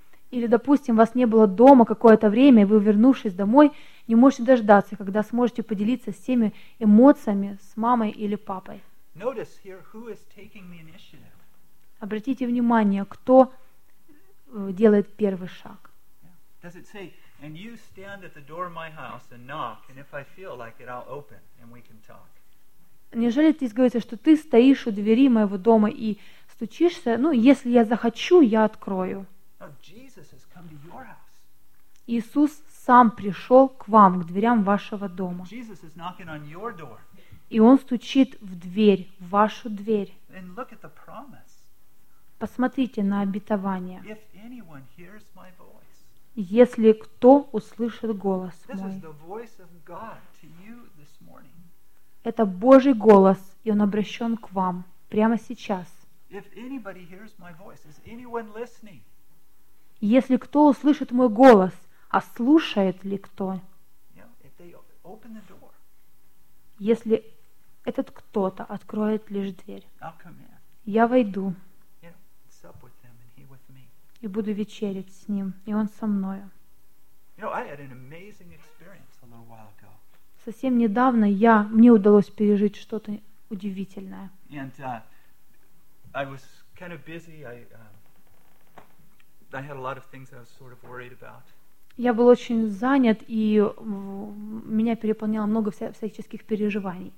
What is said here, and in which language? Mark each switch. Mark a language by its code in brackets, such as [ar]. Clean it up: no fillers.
[ru] Или, допустим, вас не было дома какое-то время, и вы, вернувшись домой, не можете дождаться, когда сможете поделиться всеми эмоциями с мамой или папой. [en] Notice here who is taking the initiative. [ru] Обратите внимание, кто делает первый шаг. [en] Does it say, and you stand at the door of my house and knock, and if I feel like it, I'll open, and we can talk. [ru] Неужели здесь говорится, что ты стоишь у двери моего дома и стучишься? Ну, если я захочу, я открою. [en] No, Jesus has come to your house. [ru] Иисус сам пришел к вам, к дверям вашего дома. [en] Jesus is knocking on your door. [ru] И Он стучит в дверь, в вашу дверь. [en] And look at the promise. [ru] Посмотрите на обетование. [en] If anyone hears my voice, [ru] если кто услышит голос [en] this [ru] мой, [en] is the voice of God to you this morning. [ru] Это Божий голос, и Он обращен к вам прямо сейчас. [en] If anybody hears my voice, is anyone listening? [ru] Если кто услышит мой голос, а слушает ли кто? [en] Yeah, if they open the door, [ru] если этот кто-то откроет лишь дверь, [en] I'll come in. [ru] Я войду. [en] Up with him and he with me. [ru] И буду вечерить с ним, и он со мною. [en] You know, I had an amazing experience a little while ago. [ru] Совсем недавно мне удалось пережить что-то удивительное. [en] And I was kind of busy. I had a lot of things I was sort of worried about. [ru] Я был очень занят, и меня переполняло много всяческих переживаний.